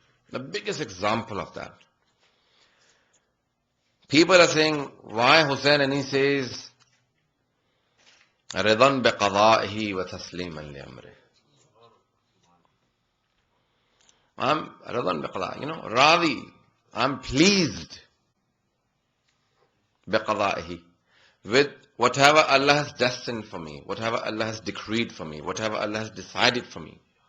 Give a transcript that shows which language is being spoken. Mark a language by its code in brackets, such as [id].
[en] The biggest example of that. People are saying, why Hussain? And he says, [ar] رِضًا بِقَضَائِهِ وَتَسْلِيمًا لِأَمْرِهِ. [en] I'm [ar] رِضًا بِقَضَائِهِ, [en] Radi, I'm pleased [ar] بِقَضَائِهِ, [en] with whatever Allah has destined for me, whatever Allah has decreed for me, whatever Allah has decided for me.